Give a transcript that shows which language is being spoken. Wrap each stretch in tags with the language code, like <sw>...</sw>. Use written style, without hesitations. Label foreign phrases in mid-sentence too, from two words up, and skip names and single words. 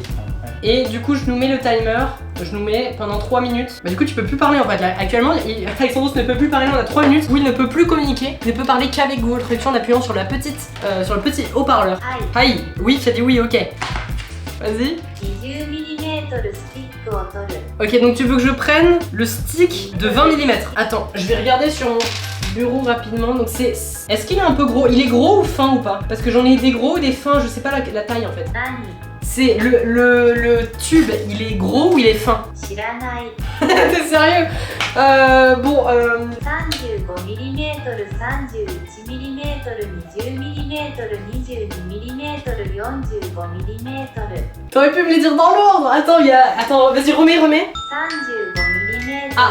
<fr>Et du coup, je nous mets le timer. Je nous mets pendant 3 minutes. Bah, du coup, tu peux plus parler en fait. Là, actuellement, Alexandros ne peut plus parler. On a 3 minutes où il ne peut plus communiquer. Il ne peut parler qu'avec Google Traduction en appuyant sur le petit haut-parleur. Aïe. Oui, tu as dit oui, ok. Vas-y.</fr> <ja>20 mmスティックを取る</ja> <fr>Ok, donc tu veux que je prenne le stick de 20 mm. Attends, je vais regarder sur mon bureau rapidement. Donc c'est... Est-ce qu'il est un peu gros? Il est gros ou fin ou pas? Parce que j'en ai des gros, des fins, je sais pas la taille en fait.</fr> <ja>何</ja> <fr>C'est le tube, il est gros ou il est fin?</fr> <ja>知らない</ja> <fr>T'es sérieux? Bon, 35 mm 31 mm 20 mm 22 mm 45 mm t'aurais pu me les dire dans l'ordre. Attends, Attends, vas-y, remets. 35 mm Ah,</fr>